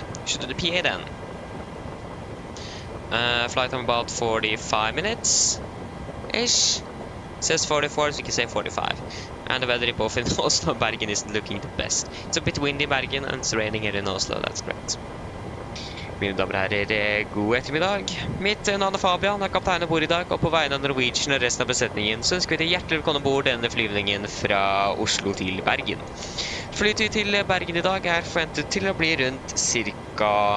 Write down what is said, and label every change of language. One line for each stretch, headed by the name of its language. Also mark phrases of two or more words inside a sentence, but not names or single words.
English: Should do the PA then. Flight time about 45 minutes-ish. Says 44, so you can say 45. And the weather in both in Oslo and Bergen isn't looking the best. It's a bit windy in Bergen, and it's raining here in Oslo. That's great.
Norwegian: Mine damer og herrer, god ettermiddag. Mitt navn er Fabian, er kaptein ombord i dag, og på vegne av Norwegian og resten av besetningen så ønsker vi deg hjertelig velkommen ombord denne flyvningen fra Oslo til Bergen. Flytid til Bergen i dag er forventet til å bli rundt ca.